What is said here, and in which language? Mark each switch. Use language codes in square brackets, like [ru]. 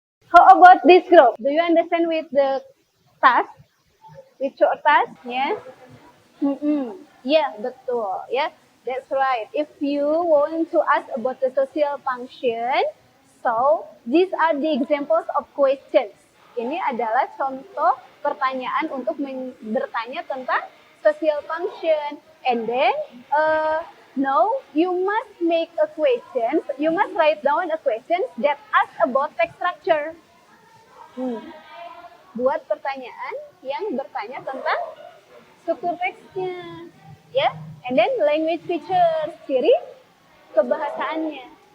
[en] How about this group? Do you understand with the task? With your task? Yeah. Mm-mm. Yeah, betul. Yeah, that's right. If you want to ask about the social function, so these are the examples of questions. [id] Ini adalah contoh pertanyaan untuk bertanya tentang social function. [en] And then, no, you must make a question. You must write down a question that asks about text structure. [id] Buat pertanyaan yang bertanya tentang struktur teksnya, ya, and then language feature, ciri kebahasaannya.